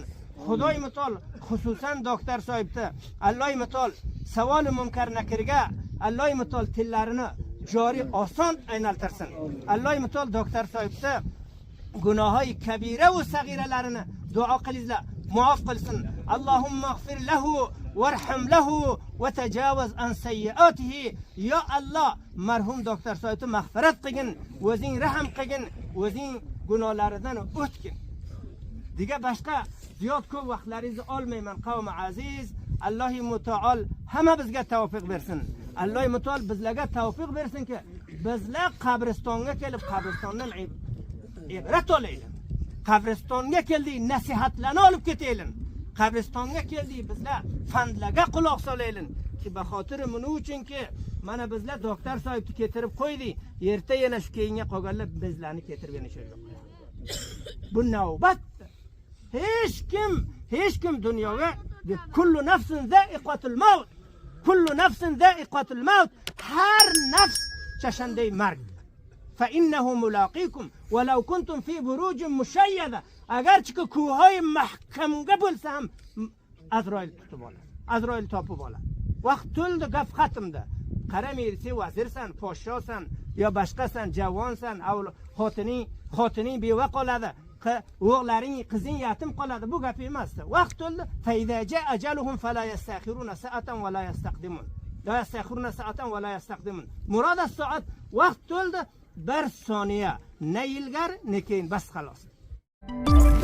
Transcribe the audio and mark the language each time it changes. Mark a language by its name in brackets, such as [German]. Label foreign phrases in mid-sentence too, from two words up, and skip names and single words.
[Uzbek] Xudoy mutol xususan doktor Soyibni Alloh mutol savol munkar nakirga Alloh mutol tillarini joriy oson aynaltirsin. Alloh mutol doktor Soyibni gunohoy kabira va sag'iralarini duo qilingizlar, maaf qilsin. [Arabic] اللهم اغفر له وارحم له وتجاوز عن سيئاته. [Uzbek] Ya Alloh, marhum doktor Soyibni mag'firat qilgin, o'zing rahim qilgin, o'zing gunohlaridan o'tgin. Diga boshqa ziyod ko'p vaqtlaringizni olmayman, qavmi aziz. Alloh mutaol hamma bizga tavfiq bersin. Alloh mutaol bizlarga tavfiq bersinki, bizlar qabristonga kelib qabristondan ibrat olaylik. Qabristonga keldik, nasihatlarni olib ketaylik. Qabristonga keldik, bizlar fandlarga quloq solaylik. Ki baxotiri buning uchunki mana bizlar doktor Soyibni keltirib qo'ydik. erta yana shu keyinga qolganlar bizlarni ketirib yana shu yoqqa. Bu navbat. Hech kim dunyoga [Arabic] كل نفس ذائقة الموت. كل نفس ذائقة الموت. [Tajik] Ҳар нафс чашандаи марг. [Arabic] فإنه ملاقيكم ولو كنتم في بروج مشيدة. [Uzbek] Agarchi ko'hay mahkamga bo'lsa ham Azroil tutib oladi. Azroil topib oladi. Vaqt to'ldi, gap xatmda. Qaramaysan, vazirsan, podshosan, yo boshqasan, javonsan, xotining beva qoladi. O'g'laring, qizing yatim qoladi. Bu gap emas. Vaqt to'ldi. [Arabic] فإذا جاء أجلهم فلا يستأخرون ساعة ولا يستقدمون. لا يستأخرون ساعة ولا يستقدمون. [Uzbek] Murod as-soat vaqt to'ldi. Bir soniya. Ne ilgar, ne keyin bas xolos.